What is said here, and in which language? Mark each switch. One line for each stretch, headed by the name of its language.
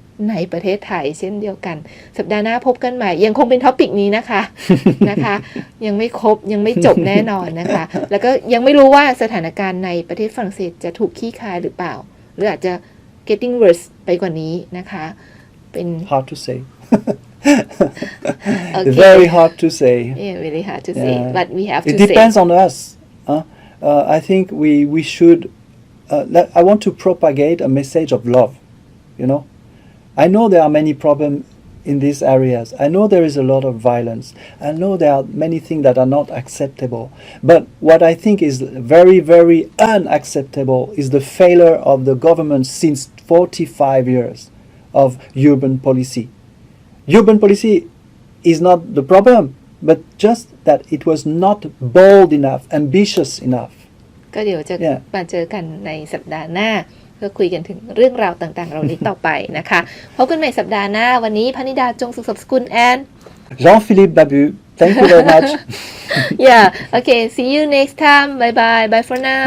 Thai: ในประเทศไทยเช่นเดียวกันสัปดาห์หน้าพบกันใหม่ยังคงเป็นท็อปิกนี้นะคะ นะคะยังไม่ครบยังไม่จบแน่นอนนะคะแล้วก็ยังไม่รู้ว่าสถานการณ์ในประเทศฝรั่งเศสจะถูกคลี่คลายหรือเปล่าหรืออาจจะ
English: getting worse
Thai: ไปกว่านี้นะคะเป็น
English: Hard to say. Okay. Very hard to say. Yeah, really hard to say, but we have to It say. depends on us. I think we should. I want to propagate a message of love. I know there are many problems in these areas. I know there is a lot of violence. I know there are many things that are not acceptable. But what I think is very, very unacceptable is the failure of the government since 45 years of urban policy. Urban policy is not the problem, but just that it was not bold enough, ambitious enough.
Thai: ก็เดี๋ยวจะมาเจอกันในสัปดาห์หน้าเพื่อคุยกันถึงเรื่องราวต่างๆเหล่านี้ต่อไปนะคะพบกันใหม่สัปดาห์หน้าวันนี้พนิดาจงสุขสมสกุล and
English: Jean-Philippe Babu, thank you very much. yeah okay see you next time bye for now